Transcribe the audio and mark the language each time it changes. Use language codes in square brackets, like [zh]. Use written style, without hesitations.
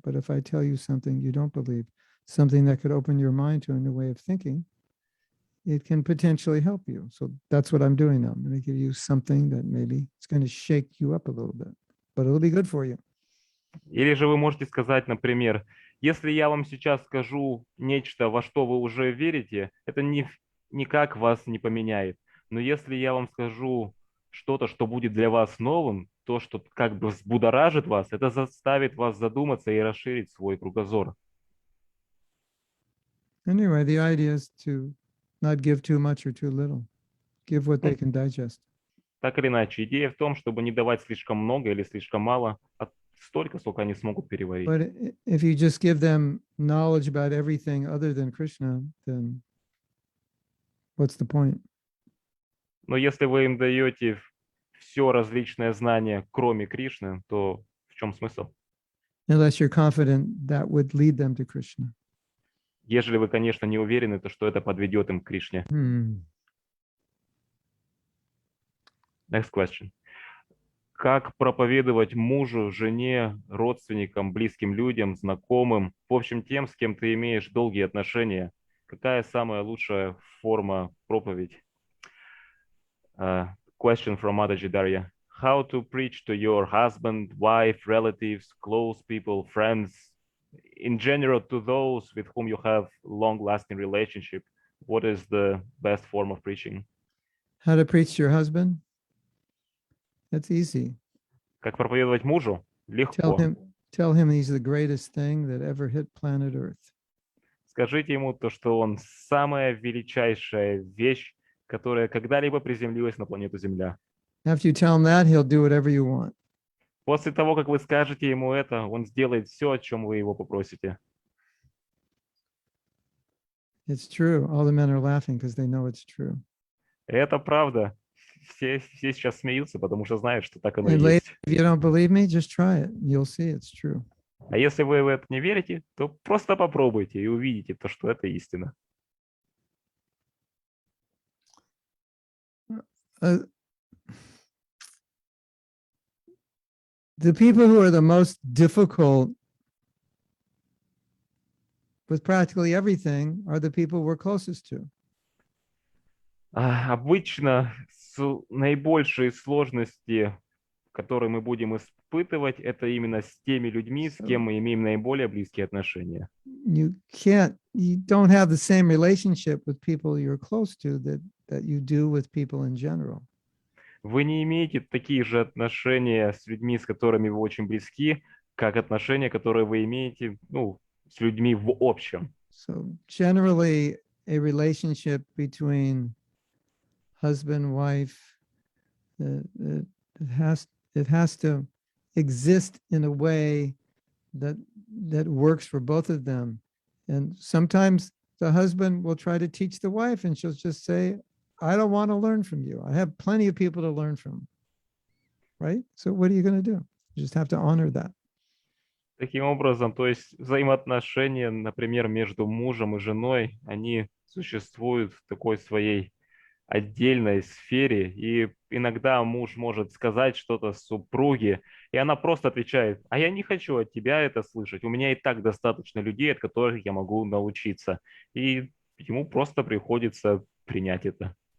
[en] But if I tell you something you don't believe, something that could open your mind to a new way of thinking, it can potentially help you. So that's what I'm doing now. I'm going to give you something that maybe it's going to shake you up a little bit, but it'll be good for you. [ru] Или же вы можете сказать, например, если я вам сейчас скажу нечто, во что вы уже верите, это никак вас не поменяет. Но если я вам скажу что-то, что будет для вас новым, то, что как бы взбудоражит вас, это заставит вас задуматься и расширить свой кругозор. [en] Anyway, the idea is to not give too much or too little. Give what they can digest. [ru] Так или иначе, идея в том, чтобы не давать слишком много или слишком мало, а столько, сколько они смогут переварить. [en] But if you just give them knowledge about everything other than Krishna, then what's the point? [ru] Но если вы им даете все различное знание, кроме Кришны, то в чем смысл? [en] Unless you're confident that would lead them to Krishna. [ru] Ежели вы, конечно, не уверены, то что это подведет им к Кришне. [en] Next question. [ru] Как проповедовать мужу, жене, родственникам, близким людям, знакомым, в общем, тем, с кем ты имеешь долгие отношения? Какая самая лучшая форма проповедь? [en] Question from Mataji Darya. How to preach to your husband, wife, relatives, close people, friends, in general to those with whom you have long-lasting relationship? What is the best form of preaching? How to preach to your husband? That's easy. [ru] Как проповедовать мужу? Легко. [en] Tell him he's the greatest thing that ever hit planet Earth. [ru] Скажите ему то, что он самая величайшая вещь, которая когда-либо приземлилась на планету Земля. [en] After you tell him that, he'll do whatever you want. [ru] После того, как вы скажете ему это, он сделает все, о чем вы его попросите. [en] It's true. All the men are laughing because they know it's true. [ru] Это правда. Все сейчас смеются, потому что знают, что так оно и [en] And later, [ru] есть. [en] if you don't believe me, just try it. You'll see it's true. [ru] А если вы в это не верите, то просто попробуйте и увидите то, что это истина. [en] The people who are the most difficult with practically everything are the people we're closest to. [ru] Обычно наибольшие сложности, которые мы будем испытывать, это именно с теми людьми, с кем мы имеем наиболее близкие отношения. [en] You don't have the same relationship with people you're close to that you do with people in general. [ru] Вы не имеете такие же отношения с людьми, с которыми вы очень близки, как отношения, которые вы имеете, с людьми в общем. [en] So generally, a relationship between husband, wife, it has to exist in a way that works for both of them. And sometimes the husband will try to teach the wife, and she'll just say, I don't want to learn from you. I have plenty of people to learn from. Right? So what are you going to do? You just have to honor that. [ru] Таким образом, то есть взаимоотношения, например, между мужем и женой, они существуют в такой своей отдельной сфере, и иногда муж может сказать что-то супруге, и она просто отвечает: а я не хочу от тебя это слышать, у меня и так достаточно людей, от которых я могу научиться, и ему просто приходится принять это.